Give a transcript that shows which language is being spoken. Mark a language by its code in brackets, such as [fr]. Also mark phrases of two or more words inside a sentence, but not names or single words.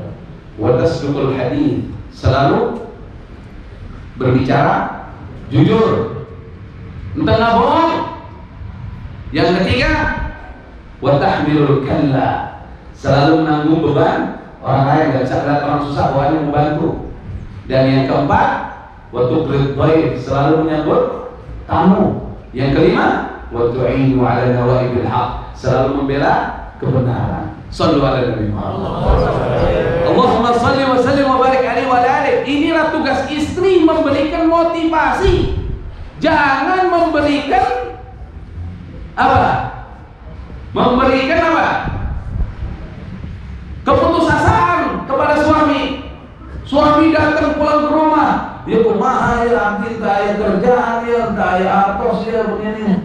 [ar] وتصدق الحديث, [id] selalu berbicara jujur, entah bohong. Yang ketiga, [ar] وتحمل الكل, [id] selalu menanggung beban orang lain, nggak bisa lihat orang susah bawaannya membantu. Dan yang keempat, [ar] وتقري الضيف, [id] selalu menyambut tamu. Yang kelima, [ar] وتعين على نوائب الحق, [id] selalu membela kebenaran. [ar] صلوا على النبي محمد. اللهم صل وسلم وبارك عليه وعلى آله. [id] Inilah tugas istri, memberikan motivasi. Jangan memberikan apa? Memberikan apa? Keputusasaan kepada suami. Suami datang pulang ke rumah, dia [su] kumaha ya, [id] entah ya kerjaan ya, entah ya atos ya begini.